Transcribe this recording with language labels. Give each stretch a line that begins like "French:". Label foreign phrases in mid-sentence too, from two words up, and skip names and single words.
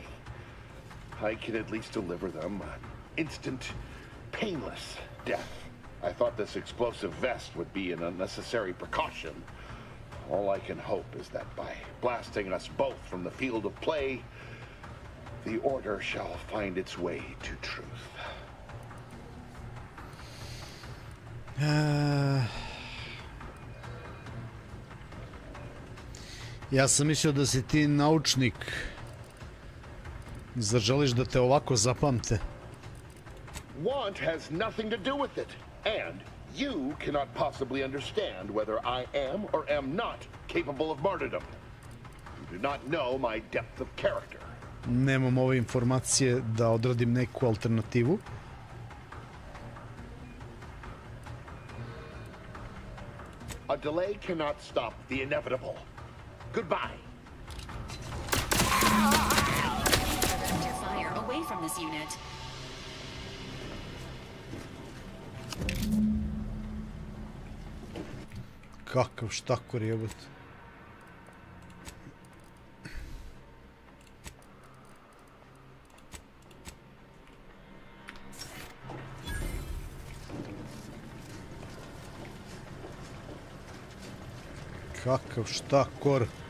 English: I can at least deliver them an instant, painless death. I thought this explosive vest would be an unnecessary precaution. All I can hope is that by blasting us both from the field of play, the order shall find its way to truth.
Serbian: Ja sam mislio da si ti naučnik. Zar želiš da te ovako zapamte?
English: Want has nothing to do with it. And you cannot possibly understand whether I am or am not capable of martyrdom. You do not know my depth of character.
Serbian: Nemam ove informacije da odradim neku alternativu.
English: A delay cannot stop the inevitable. Goodbye. Direct your fire away from this unit.
Serbian: Kakav štakor jebot. Kakav štakor.